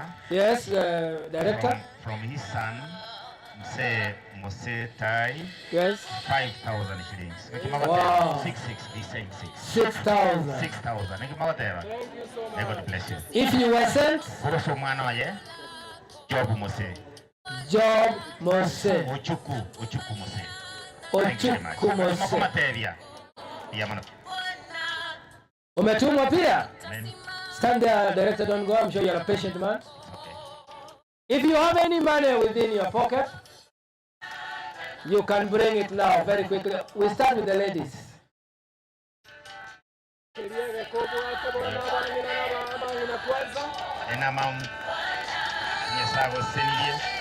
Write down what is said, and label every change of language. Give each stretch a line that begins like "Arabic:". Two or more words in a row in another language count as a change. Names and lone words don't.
English: Yes, Director. From his son, Mose Tai. Yes. 5,000 shillings. Wow. 6,600. He's saying 6,000. 6,000. May God bless you. If you were sent. Job Mose. Job Mose. Ochuku Mose. Ochuku Mose. Materia. Diamono.
Swahili: Umetumwa pia?
English: Amen. Stand there, director, don't go. I'm sure you're a patient man. Okay. If you have any money within your pocket, you can bring it now very quickly. We start with the ladies. Enamam Nyesago Senior.